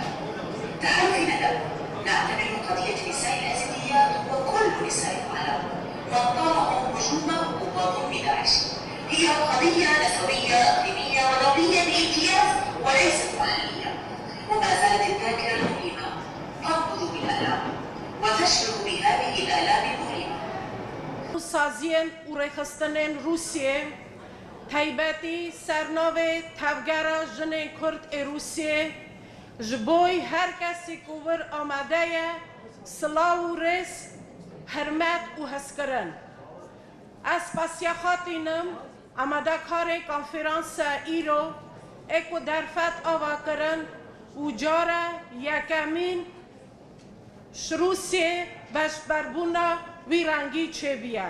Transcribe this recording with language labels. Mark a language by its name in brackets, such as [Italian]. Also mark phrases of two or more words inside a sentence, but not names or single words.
[Arabic] تحالفنا نعتبر قضية النساء الأزيديات وكل نساء العالم وطالما هجوم وظلم داعش هي قضية نسوية إقليمية ودولية بامتياز وليست محلية، وما زالت الذاكرة المؤلمة تنبض بالآلام وتشعر بهذه الآلام المؤلمة. [Kurdish] سازين وريخستنين روسيا تایبەتی سەرناوێ تەڤگەرە ژنên کورد ê Rûsyê ji بۆی هەر کەسێک ku wir amade ye silav û rêz hirmet û hezkirin. Ez pasiya xatînim amadekarê konferansa îro ê ku derfet ava kirin û cara yekemîn ji Rûsyê beşberbûna wî rengî çêbiye.